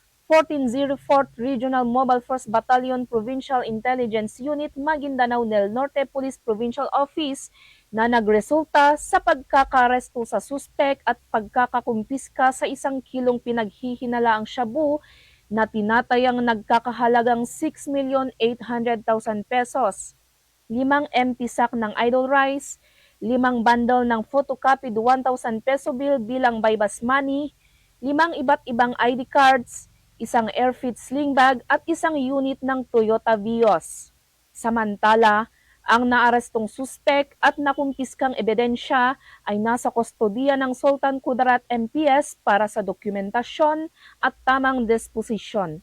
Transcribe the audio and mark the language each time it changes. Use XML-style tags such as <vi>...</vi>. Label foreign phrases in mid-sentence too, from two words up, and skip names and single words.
<tl>1404th Regional Mobile Force Battalion Provincial Intelligence Unit Maguindanao del Norte Police Provincial Office na nagresulta sa pagkakaresto sa suspek at pagkakakumpiska sa 1 kilong pinaghihinalaang shabu na tinatayang nagkakahalagang 6,800,000 pesos, 5</tl> <en>empty sack</en> <tl>ng</tl> <en>idle rice,</en> <tl>5 bundle ng</tl> <en>photocopied 1,000 peso bill</en> <tl>bilang</tl> <en>bypass money,</en> <tl>5 iba't ibang</tl> <en>ID cards,</en> <tl>1</tl> <en>airfit sling bag</en> <tl>at 1 unit ng Toyota Vios. Samantala, ang naarestong suspek at nakumpiskang ebidensya ay nasa kustodiya ng Sultan Kudarat MPS para sa dokumentasyon at tamang disposisyon.</tl>